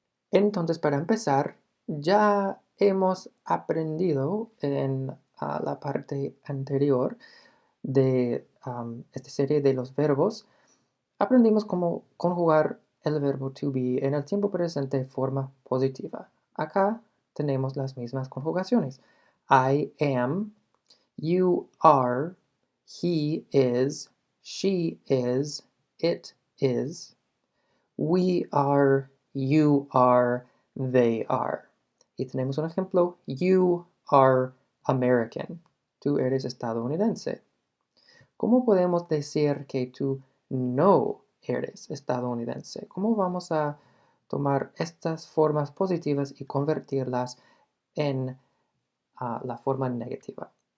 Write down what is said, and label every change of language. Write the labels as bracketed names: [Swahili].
[Spanish] Entonces, para empezar, ya hemos aprendido en la parte anterior de esta serie de los verbos, aprendimos cómo conjugar el verbo to be en el tiempo presente de forma positiva. Acá tenemos las mismas conjugaciones. [English] I am, you are, he is, she is, it is, we are, you are, they are. [Spanish] Y tenemos un ejemplo, [English] you are American. [Spanish] Tú eres estadounidense. ¿Cómo podemos decir que tú no eres estadounidense? ¿Cómo vamos a tomar estas formas positivas y convertirlas en la forma negativa?